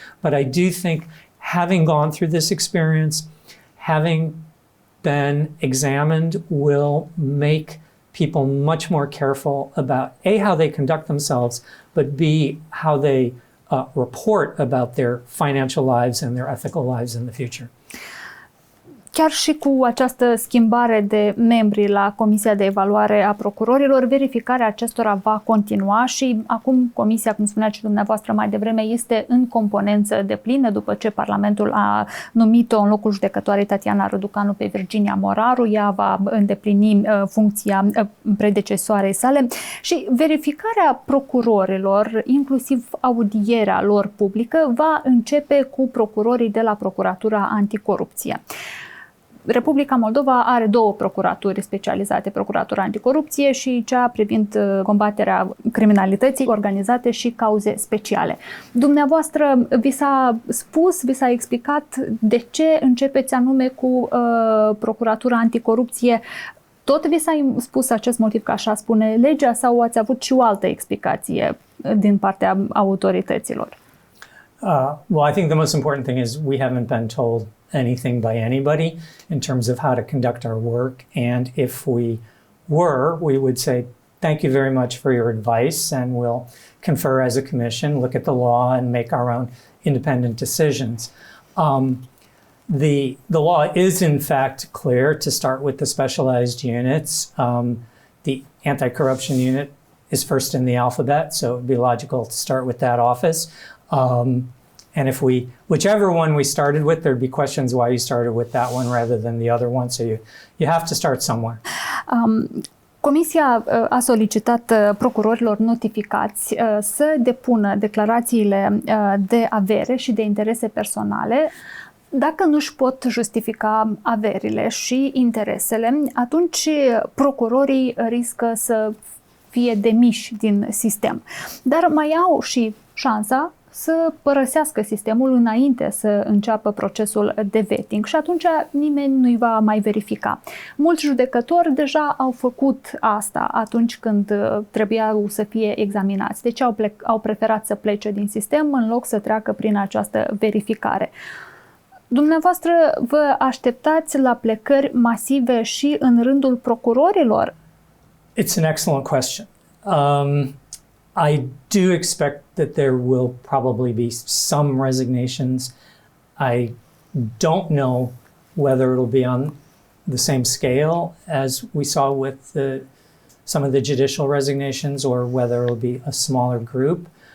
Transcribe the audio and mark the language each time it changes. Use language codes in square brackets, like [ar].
[en] But I do think having gone through this experience, having been examined, will make people much more careful about A, how they conduct themselves, but B, how they report about their financial lives and their ethical lives in the future. [ro] Chiar și cu această schimbare de membri la Comisia de Evaluare a Procurorilor, verificarea acestora va continua și acum Comisia, cum spuneați și dumneavoastră mai devreme, este în componență deplină după ce Parlamentul a numit-o în locul judecătoarei Tatiana Răducanu pe Virginia Moraru. Ea va îndeplini funcția predecesoarei sale și verificarea procurorilor, inclusiv audierea lor publică, va începe cu procurorii de la Procuratura Anticorupție. Republica Moldova are 2 procuraturi specializate, Procuratura Anticorupție și cea privind combaterea criminalității organizate și cauze speciale. Dumneavoastră vi s-a spus, vi s-a explicat de ce începeți anume cu Procuratura Anticorupție? Tot vi s-a spus acest motiv, că așa spune legea, sau ați avut și o altă explicație din partea autorităților? [en] Well, I think the most important thing is we haven't been told anything by anybody in terms of how to conduct our work. And if we were, we would say, thank you very much for your advice, and we'll confer as a commission, look at the law, and make our own independent decisions. The law is, in fact, clear to start with the specialized units. The anti-corruption unit is first in the alphabet, so it would be logical to start with that office. And if whichever one we started with, there'd be questions why you started with that one rather than the other one. So you have to start somewhere. [ro] Comisia a solicitat procurorilor notificați să depună declarațiile de avere și de interese personale. Dacă nu își pot justifica averile și interesele, atunci procurorii riscă să fie demiși din sistem. Dar mai au și șansa să părăsească sistemul înainte să înceapă procesul de vetting și atunci nimeni nu-i va mai verifica. Mulți judecători deja au făcut asta atunci când trebuiau să fie examinați. Deci au preferat să plece din sistem în loc să treacă prin această verificare. Dumneavoastră vă așteptați la plecări masive și în rândul procurorilor? [en] It's an excellent question. I do expect that there will probably be some resignations. I don't know whether it'll be on the same scale as we saw with some of the judicial resignations, or whether it'll be a smaller group.